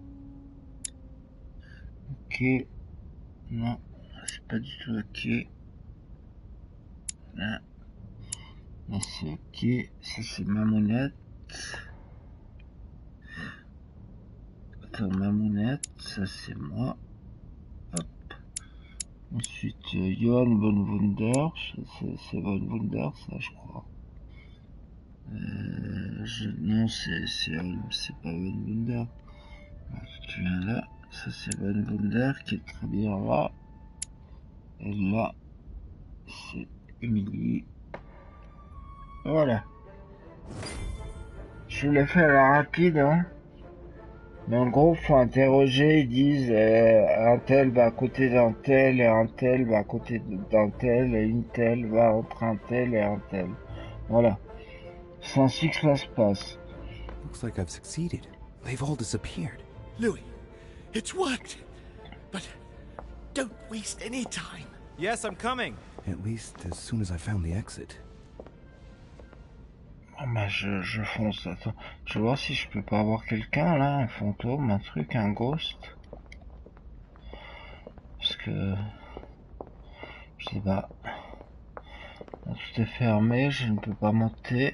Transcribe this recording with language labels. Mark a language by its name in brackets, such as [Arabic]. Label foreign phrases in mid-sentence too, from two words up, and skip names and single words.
[French] Ok. Non, c'est pas du tout ok. Là, là c'est ok. Ça c'est ma monette. Attends, ma monette, ça c'est moi. Hop. Ensuite, Johan von Wunder. C'est von Wunder, ça je crois. Non, c'est pas von Wunder. Alors, tu viens là. Ça c'est von Wunder qui est très bien là. Et là, c'est Emily. Voilà. Je l'ai fait à la rapide, hein. Mais en gros, faut interroger, ils disent un tel va à côté d'un tel, et un tel va à côté d'un tel, et une telle va entre un tel et un tel. Voilà. C'est ainsi que cela se passe. [English] Looks like I've succeeded. They've all disappeared. Louis, it's worked. But don't waste any time. Yes, I'm coming. At least as soon as I found the exit. [French] Oh bah je fonce, attends. Je vais voir si je peux pas avoir quelqu'un là, un fantôme, un truc, un ghost. Parce que... Je sais pas. Là, tout est fermé, je ne peux pas monter.